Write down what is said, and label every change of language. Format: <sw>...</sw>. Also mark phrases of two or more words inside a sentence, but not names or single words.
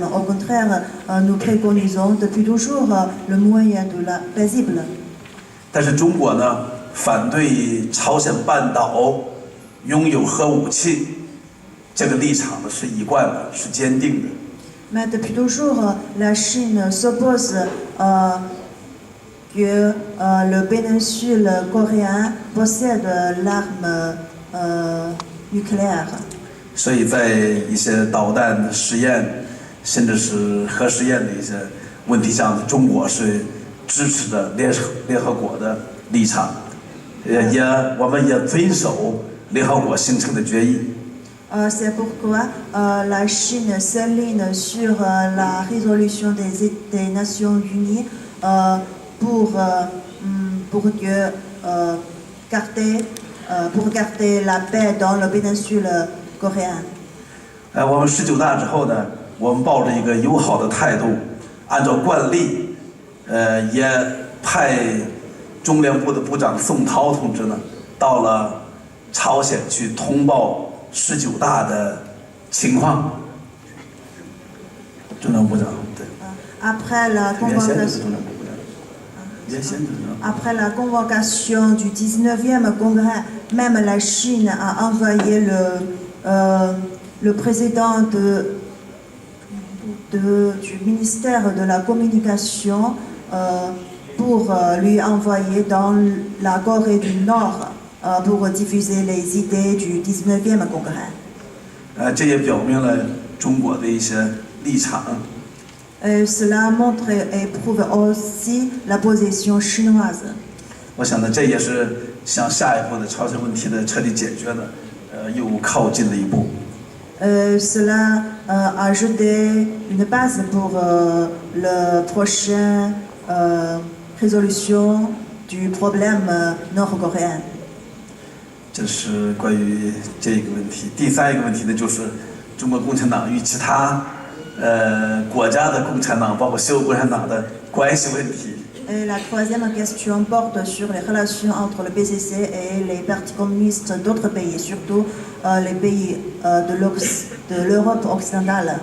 <fr>Au contraire, nous préconisons depuis toujours le moyen de la paisible.</fr> <zh>但是中国呢，反对朝鲜半岛拥有核武器，这个立场呢是一贯的，是坚定的。</zh> <fr>Mais depuis toujours, la Chine s'oppose que le péninsule coréen possède l'arme nucléaire.</fr> <zh>所以在一些导弹的实验，甚至是核试验的一些问题上，中国是支持的联合国的立场，我们也遵守联合国形成的决议。</zh> <fr>C'est pourquoi la Chine s'aligne sur la résolution des Nations Unies pour garder la paix dans le péninsule coréen.</fr> <zh>我们19大之后呢，我们抱着一个友好的态度，按照惯例，也派中联部的部长宋涛同志呢，到了朝鲜去通报19大的情况。中联部长对。</zh> <fr>Après la convocation du 19e congrès, même la Chine a envoyé le président du ministère de la communication pour lui envoyer dans la Corée du Nord pour diffuser les idées du 19e congrès.</fr> <zh>这也表明了中国的一些立场。</zh> <fr>Cela montre et prouve aussi la position chinoise.</fr> <zh>我想呢，这也是向下一步的朝鲜问题的彻底解决呢，又靠近了一步。</zh> <fr>Cela a jeté une base pour la prochaine résolution du problème nord-coréen.</fr> <zh>这是关于这个问题。第三一个问题呢，就是中国共产党与其他国家的共产党，包括所有共产党的关系问题。</zh> <fr>Et la troisième question porte sur les relations entre le PCC et les partis communistes d'autres pays, surtout les pays de l'Europe occidentale.</fr>